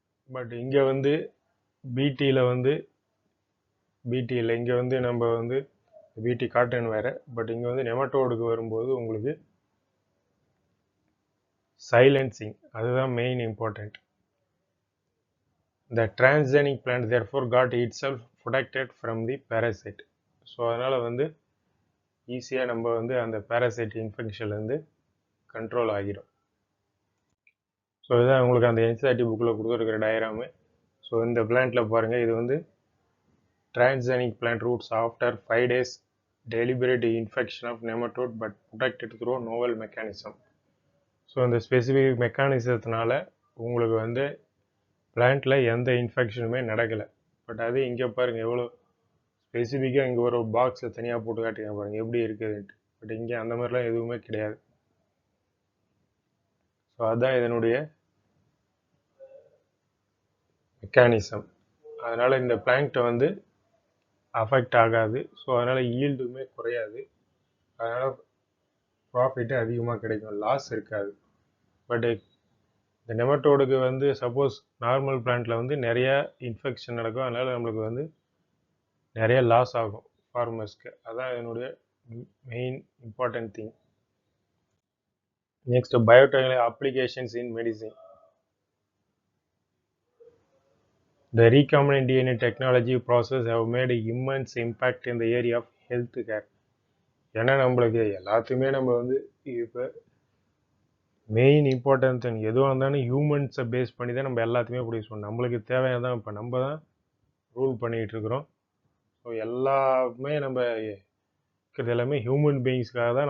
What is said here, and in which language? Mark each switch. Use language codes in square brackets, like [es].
[ta] But இங்கே வந்து பிடியில் இங்கே வந்து நம்ம வந்து பிடி காட்டன் வேறு. பட் இங்கே வந்து நெமட்டோடுக்கு வரும்போது உங்களுக்கு சைலன்சிங், அதுதான் main important. [en] The transgenic plant therefore got itself protected from the parasite. [ta] So அதனால் வந்து ஈஸியாக நம்ம வந்து அந்த பேரசைட் இன்ஃபெக்ஷன்லேருந்து கண்ட்ரோல் ஆகிடும். ஸோ இதுதான் உங்களுக்கு அந்த NCERT புக்கில் கொடுத்துருக்கிற டயராமு. [en] so [ta] இந்த பிளான்ட்டில் பாருங்கள், இது வந்து [en] transgenic plant roots after 5 days deliberate infection of nematode but protected through novel mechanism. [ta] So இந்த ஸ்பெசிஃபிக் மெக்கானிசத்தினால உங்களுக்கு வந்து பிளான்ட்டில் எந்த இன்ஃபெக்ஷனுமே நடக்கலை. பட் அது இங்கே பாருங்கள் எவ்வளோ ஸ்பெசிஃபிக்காக இங்கே ஒரு பாக்ஸில் தனியாக போட்டு காட்டுங்க பாருங்கள் எப்படி இருக்குதுன்ட்டு. பட் இங்கே அந்த மாதிரிலாம் எதுவுமே கிடையாது. ஸோ அதுதான் இதனுடைய மெக்கானிசம். அதனால் இந்த பிளான்ட்டை வந்து அஃபெக்ட் ஆகாது. ஸோ அதனால் ஈல்டுமே குறையாது. அதனால் ப்ராஃபிட்டு அதிகமாக கிடைக்கும், லாஸ் இருக்காது. பட் இந்த நெமட்டோடுக்கு வந்து சப்போஸ் நார்மல் பிளான்ட்டில் வந்து நிறையா இன்ஃபெக்ஷன் நடக்கும். அதனால் நம்மளுக்கு வந்து நிறைய லாஸ் ஆகும் ஃபார்மர்ஸ்க்கு. அதான் என்னுடைய main important thing. Next, [en] Biotechnology applications in medicine. The recombinant DNA technology process have made immense impact in the area of health care. [ta] ஏன்னா நம்மளுக்கு எல்லாத்தையுமே நம்ம வந்து இப்போ மெயின் இம்பார்ட்டன்ட் திங் எதுவாக இருந்தாலும் ஹியூமன்ஸை பேஸ் பண்ணி தான் நம்ம எல்லாத்தையுமே ப்ரொடியூஸ் பண்ணணும். நம்மளுக்கு தேவையானதான் இப்போ நம்ம தான் ரூல் பண்ணிகிட்டு இருக்கிறோம். ஸோ எல்லாமே நம்ம இருக்கிறது எல்லாமே ஹியூமன் பீயிங்ஸ்க்காக தான்.